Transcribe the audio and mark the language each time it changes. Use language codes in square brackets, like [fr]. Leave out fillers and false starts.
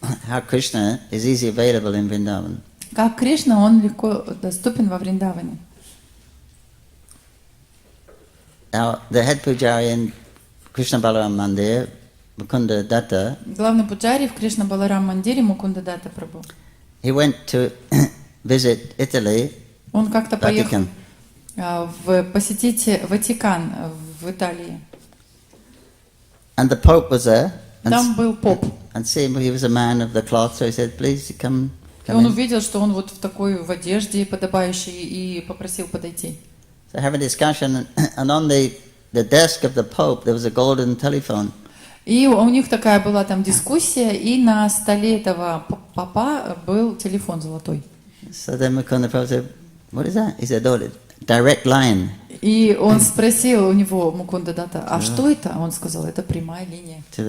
[en] How Krishna is easy available in Vrindavan. [ru] Как Кришна, он легко доступен во Вриндаване. [en] Now, the head pujari in Krishna Balaram Mandir, Mukunda Datta, [ru] Главный пуджари в Кришна Баларам Мандире Мукунда Датта Прабху. [en] he went to visit Italy, [ru] Он как-то поехал [en] Vatican. [ru] посетить Ватикан в Италии. [en] And the Pope was there. [ru] Там был поп. [en] And seeing he was a man of the cloth, so he said, please come [ru] И он [en] in. [ru] увидел, что он вот в такой в одежде подобающей, и попросил подойти. [en] So having a discussion, and on the desk of the Pope there was a golden telephone. [ru] И у них такая была там дискуссия, и на столе этого попа был телефон золотой. [en] So then Mukunda Prabhu said, what is that? He said, oh, direct line. [ru] И он спросил у него, Мукунда Датта, а что это? Он сказал, это прямая линия.